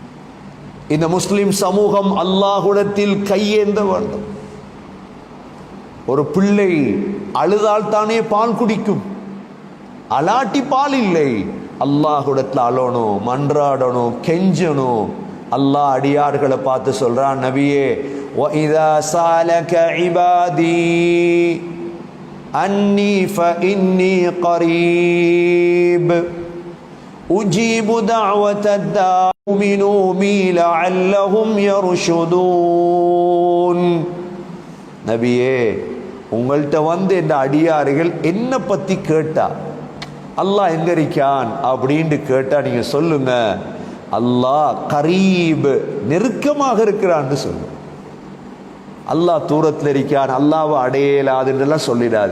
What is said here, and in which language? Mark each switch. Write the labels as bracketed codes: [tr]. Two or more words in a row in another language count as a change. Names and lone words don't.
[ta] இந்த முஸ்லிம் சமூகம் அல்லாஹ்விடத்தில் கையேந்த வேண்டும். ஒரு பிள்ளை அழுதால் தானே பால் குடிக்கும், அலாட்டி பால் இல்லை. அல்லாஹ்விடத்தில் அழணும், மன்றாடணும், கெஞ்சணும். அல்லாஹ் அடியார்களை பார்த்து சொல்றான், நபியே [ar] وَإِذَا سَأَلَكَ عِبَادِي أَنِّي فَإِنِّي قَرِيبٌ أُجِيبُ دَعْوَةَ الدَّاعِ يُؤْمِنُوا بِي لَعَلَّهُمْ يَرْشُدُونَ. [ta] நபியே, உங்கள்கிட்ட வந்து இந்த அடியார்கள் என்ன பத்தி கேட்டா, அல்லாஹ் எங்க இருக்கான் அப்படின்னு கேட்டா நீங்க சொல்லுங்க, [ar] الله قريب, [ta] நெருக்கமாக இருக்கிறான்னு சொல்லு. அல்லாஹ் தூரத்தில் இருக்கான், அல்லாஹ்வை அடையலாதுன்றெல்லாம் சொல்லிடாது.